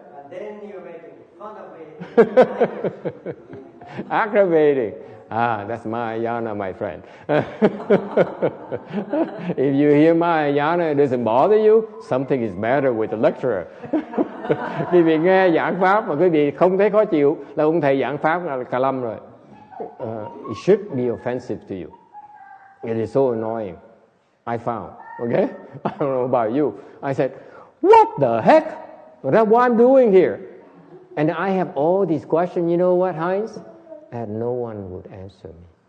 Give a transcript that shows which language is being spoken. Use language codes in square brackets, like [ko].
[en] And then you're making fun of me. Aggravating. That's Mahayana, my friend. If you hear Mahayana, it doesn't bother you, something is matter with the lecturer. [vi] Quý vị nghe giảng pháp mà quý vị không thấy khó chịu là ông thầy giảng pháp là cà lâm rồi. [en] It should be offensive to you. It is so annoying. I found, okay? I don't know about you. I said, what the heck? That's what I'm doing here. And I have all these questions. You know what, Heinz? And no one would answer me.